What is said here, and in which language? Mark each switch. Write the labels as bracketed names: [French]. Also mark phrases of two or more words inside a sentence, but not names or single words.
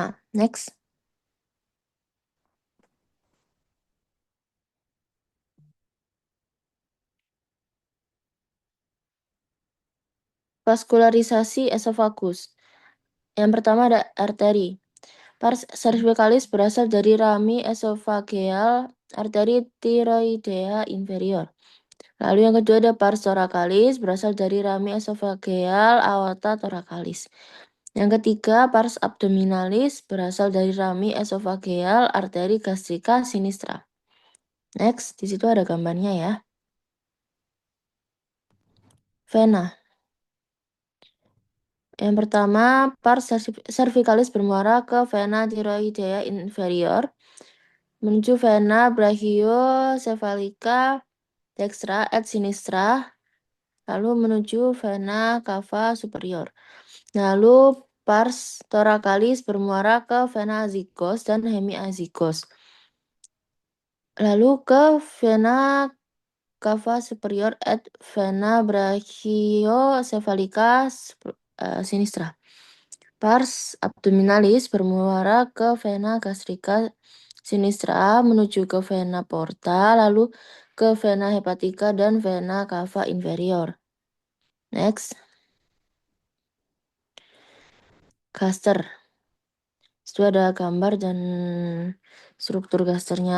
[Indonesian] Next. Vaskularisasi esofagus. Yang pertama ada arteri. Pars cervicalis berasal dari rami esofageal arteri tiroidea inferior. Lalu yang kedua ada pars thoracalis berasal dari rami esofageal aorta thoracalis. Yang ketiga pars abdominalis berasal dari rami esofageal arteri gastrika sinistra. Next, di situ ada gambarnya ya. Vena. Yang pertama, pars cervicalis bermuara ke vena tiroidea inferior menuju vena brachiocephalica dextra et sinistra, lalu menuju vena cava superior. Lalu pars thoracalis bermuara ke vena azygos dan hemiazygos. Lalu ke vena cava superior et vena brachiocephalica sinistra. Pars abdominalis bermuara ke vena gastrika sinistra menuju ke vena porta, lalu ke vena hepatica dan vena cava inferior. Next. Gaster. Itu ada gambar dan struktur gasternya.